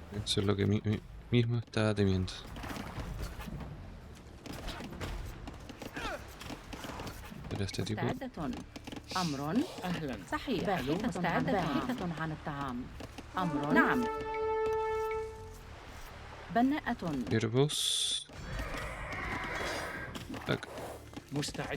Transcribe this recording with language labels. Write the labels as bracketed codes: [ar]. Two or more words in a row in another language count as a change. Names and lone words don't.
[es] Eso es lo que mismo estaba temiendo. Era este tipo. [ar] مستعدة. أمر. أهلا. صحيح. ألو؟ باحثة عن الطعام. أمر. نعم. بناءة. [es] Siervos. Tac. [ar] مستعد.